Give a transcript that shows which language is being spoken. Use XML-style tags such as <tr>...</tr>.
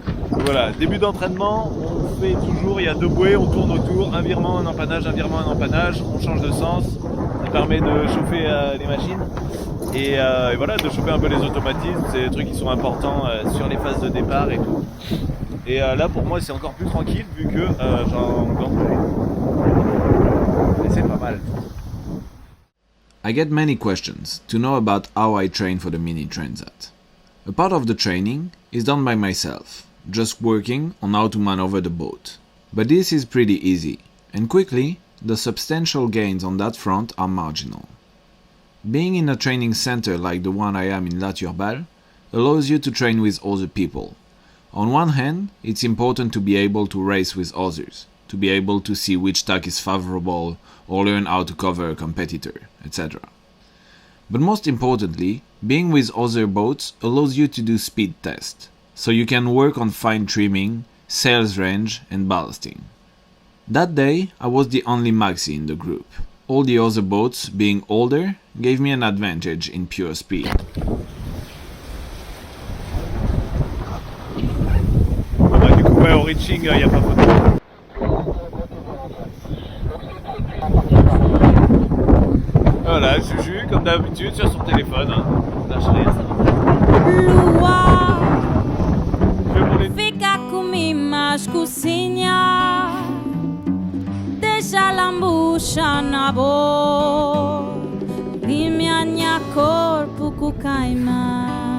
<fr>Voilà, début d'entraînement, on fait toujours, il y a 2 bouées, on tourne autour, un virement, un empannage, on change de sens, ça permet de chauffer les machines et voilà, de chauffer un peu les automatismes, c'est des trucs qui sont importants sur les phases de départ et tout. Et là pour moi c'est encore plus tranquille vu que j'en gante. Et c'est pas mal.</fr> <en>I get many questions to know about how I train for the Mini Transat. A part of the training is done by myself, just working on how to maneuver the boat. But this is pretty easy, and quickly, the substantial gains on that front are marginal. Being in a training center like the one I am in La Turballe allows you to train with other people. On one hand, it's important to be able to race with others, to be able to see which tack is favorable or learn how to cover a competitor, etc. But most importantly, being with other boats allows you to do speed tests, so you can work on fine trimming, sails range and ballasting. That day, I was the only maxi in the group. All the other boats, being older, gave me an advantage in pure speed.</en> <fr>Du coup, ouais, au reaching, il n'y a pas photo. Voilà, Juju, comme d'habitude, sur son téléphone. Hein. Lâche rien, ça Lua, fait pour les... fica comigo mais cozinha, deixa a lambucha na boca, e minha corpo com caimã.</fr>